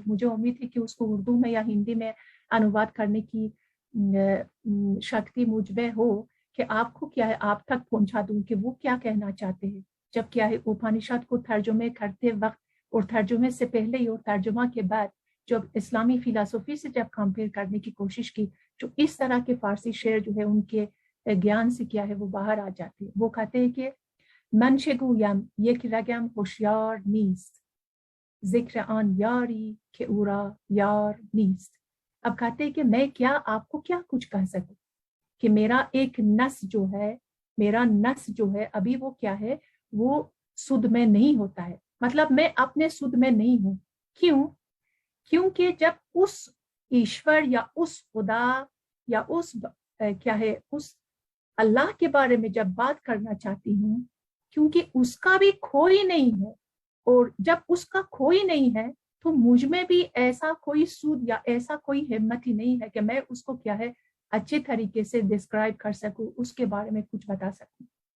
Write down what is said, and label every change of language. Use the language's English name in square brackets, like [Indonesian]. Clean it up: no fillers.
[Urdu] مجھے امید ہے کہ اس کو اردو میں یا ہندی میں انواد کرنے کی شکتی مجھ میں ہو کہ آپ کو کیا ہے آپ تک پہنچا دوں کہ وہ کیا کہنا چاہتے ہیں جب کیا ہے اپنشد کو ترجمے کرتے وقت اور ترجمے سے پہلے ہی اور ترجمہ کے بعد جب اسلامی فلسفی سے جب کمپیئر کرنے کی کوشش کی جو اس طرح کے فارسی شعر جو ہے ان کے گیان سے کیا ہے وہ باہر آ جاتے ہیں. وہ کہتے ہیں کہ [Persian] من چه گویم یک رگم هوشیار نیست ذکر آن یاری که او را یار نیست. [Urdu] اب کہتے ہیں کہ میں کیا آپ کو کیا کچھ کہہ سکوں کہ میرا ایک نس جو ہے ابھی وہ کیا ہے وہ سدھ میں نہیں ہوتا ہے. مطلب میں اپنے سدھ میں نہیں ہوں. کیونکہ جب اس ایشور یا اس خدا یا اس کیا ہے اس اللہ کے بارے میں جب بات کرنا چاہتی ہوں کیونکہ اس کا بھی کوئی نہیں ہے اور جب اس کا کوئی نہیں ہے تو مجھ میں بھی ایسا کوئی سود یا ایسا کوئی ہمت ہی نہیں ہے کہ میں اس کو کیا ہے اچھے طریقے سے ڈسکرائب کر سکوں اس کے بارے میں کچھ بتا سکوں.